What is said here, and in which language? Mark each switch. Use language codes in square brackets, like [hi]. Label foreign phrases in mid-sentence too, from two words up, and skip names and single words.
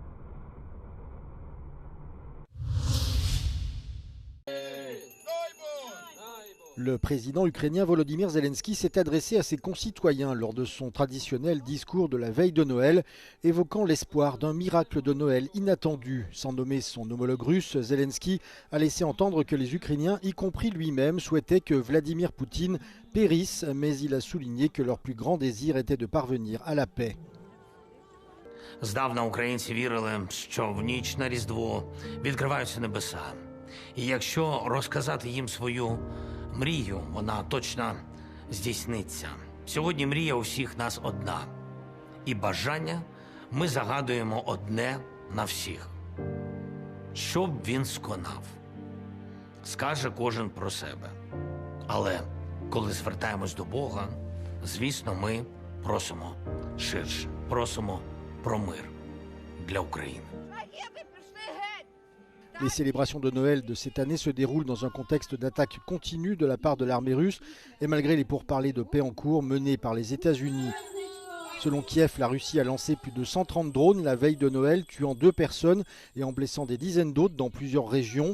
[fr] Le président ukrainien Volodymyr Zelensky s'est adressé à ses concitoyens lors de son traditionnel discours de la veille de Noël, évoquant l'espoir d'un miracle de Noël inattendu. Sans nommer son homologue russe, Zelensky a laissé entendre que les Ukrainiens, y compris lui-même, souhaitaient que Vladimir Poutine périsse, mais il a souligné que leur plus grand désir était de parvenir à la paix. [uk] Здавна українці вірили, що в ніч на Різдво відкриваються небеса. І якщо розказати їм свою мрію, вона точно здійсниться. Сьогодні мрія у всіх нас одна. І бажання ми загадуємо одне на всіх. Що б він сконав, скаже кожен про себе. Але коли звертаємось до Бога, звісно, ми просимо ширше, просимо про мир для України. [fr] Les célébrations de Noël de cette année se déroulent dans un contexte d'attaque continue de la part de l'armée russe et malgré les pourparlers de paix en cours menés par les États-Unis. Selon Kiev, la Russie a lancé plus de 130 drones la veille de Noël, tuant 2 personnes et en blessant des dizaines d'autres dans plusieurs régions.